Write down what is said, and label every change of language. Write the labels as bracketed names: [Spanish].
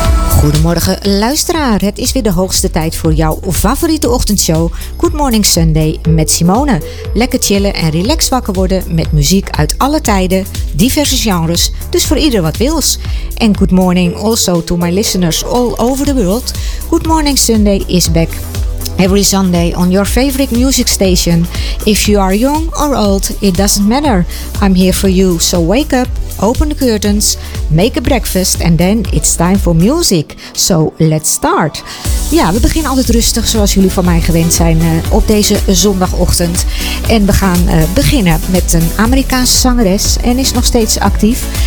[Dutch] Goedemorgen luisteraar, het is weer de hoogste tijd voor jouw favoriete ochtendshow Good Morning Sunday met Simone. Lekker chillen en relax wakker worden met muziek uit alle tijden, diverse genres, dus voor ieder wat wils. [English] En good morning also to my listeners all over the world. Good Morning Sunday is back. Every Sunday on your favorite music station. If you are young or old, it doesn't matter. I'm here for you. So wake up, open the curtains, make a breakfast and then it's time for music. So let's start. [Dutch] Ja, we beginnen altijd rustig zoals jullie van mij gewend zijn op deze zondagochtend. En we gaan beginnen met een Amerikaanse zangeres en is nog steeds actief.